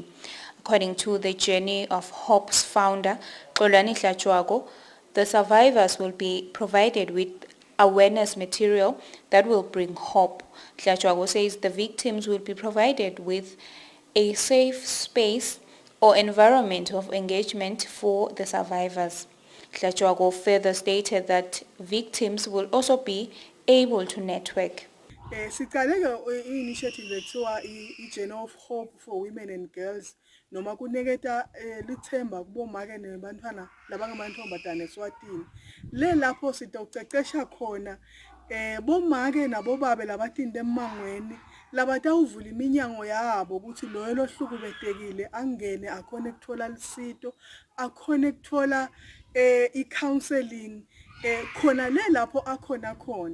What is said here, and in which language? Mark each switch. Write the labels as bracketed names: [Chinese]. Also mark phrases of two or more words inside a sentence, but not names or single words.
[English] According to the Journey of Hope's founder, Jago, the survivors will be provided with awareness material that will bring hope. Jago says the victims will be provided with a safe space or environment of engagement for the survivors. Tlachwago further stated that victims will also be able to network. [Swati] Siqale ke initiative ekuthiwa i-Journey of Hope for Women and Girls noma kuniketa lithemba kubomake nebantwana labangamantombazane eSwatini. Le lapho sitocecesha khona bomake nabobabe labatinda emangweni labatawuvula iminyango yabo ukuthi loyo lohlukubetekile angene akhone ukuthola lisito akhone ukuthola i-counseling khona le lapho akhona khona.